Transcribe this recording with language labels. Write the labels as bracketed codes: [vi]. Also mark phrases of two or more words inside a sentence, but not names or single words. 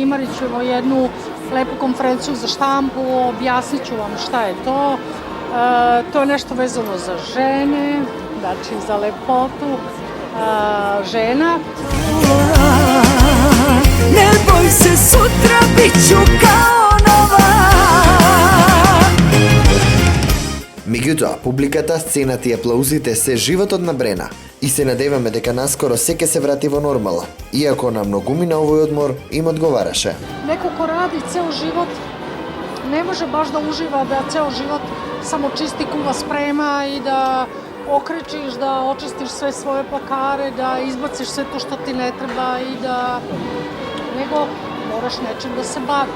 [sr] Imat ćemo jednu lepu konferenciju za štampu, objasnit ću vam šta je to. To je nešto vezano za žene, znači za lepotu žena. Ne boj se, sutra bit ću kao nova. [mk] Меѓутоа, публиката, сцената и аплаузите се животот на Брена и се надеваме дека наскоро се ќе се врати во нормала, иако на многумина овој одмор им одговараше. [sr] Neko ko radi ceo život ne može baš da uživa da ceo život samo čisti, kuva, sprema i da okrečiš, da očistiš sve svoje plakare, da izbaciš sve to što ti ne treba i da... nego moraš nečim da se baviš.